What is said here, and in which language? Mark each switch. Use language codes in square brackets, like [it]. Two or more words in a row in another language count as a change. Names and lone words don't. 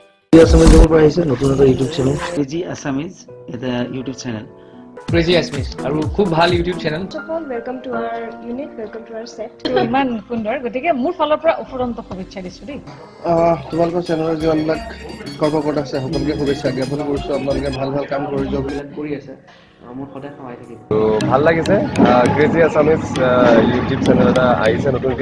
[as] আসামিজ জবৰ পৰা আহিছে নতুন এটা ইউটিউব চেনেল ক্ৰেজি আছামিজ এটা ইউটিউব চেনেল ক্ৰেজি আছমিজ আৰু খুব ভাল ইউটিউব চেনেল [en] welcome to our unit welcome to our set [as] ইমান সুন্দৰ গতিকে মোৰ ফালৰ পৰা অফুৰন্ত শুভেচ্ছা দিছো দেই তোমালোকৰ চেনেলৰ যিবিলাক কৰ্মকৰ্তা আছে সকলোকে শুভেচ্ছা জ্ঞাপন কৰিছোঁ আপোনালোকে ভাল ভাল কাম কৰি যাওক কৰি আছে মোৰ সদায় সহায় থাকিব ভাল লাগিছে ক্ৰেজি আছামিজ ইউটিউব চেনেল এটা আহিছে নতুনকৈ